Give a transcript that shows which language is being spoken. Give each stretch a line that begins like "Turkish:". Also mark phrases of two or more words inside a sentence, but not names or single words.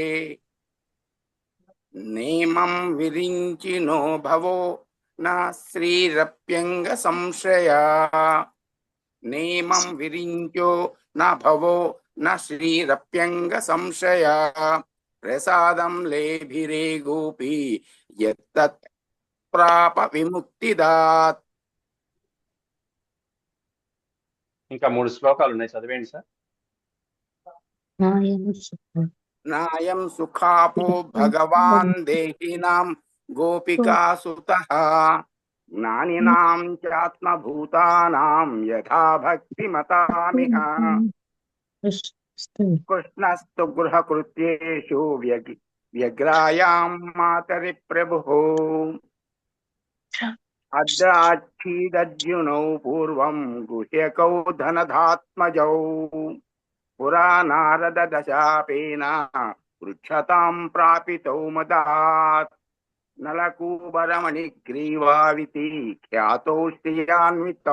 Sanskrit: नेमं विरिञ्चिनो भवो न श्रीरप्यङ्ग संशया नेमं विरिञ्चो न भवो न श्रीरप्यङ्ग संशया प्रसादं लेभिरे गोपी यत्तत् प्राप विमुक्तिदात्
Telugu: ఇంకా 3 శ్లోకాలు ఉన్నాయి, చదివేయండి సార్.
Sanskrit: नायं सुखापो भगवान् देहिनां गोपिकासुतः ज्ञानिनां चात्मभूतानां यथा भक्तिमतामिह कृष्णस्तु गृहकृत्येषु व्यग्रायां मातरि प्रभुः अद्राच्छीदर्जुनौ पूर्वं गुह्यकौ धनधात्मजौ पुरा नारद दशापेन पृच्छतां प्रापितौ मदात् नलकूबरमणिग्रीवाविति ख्यातौ श्रियान्वितौ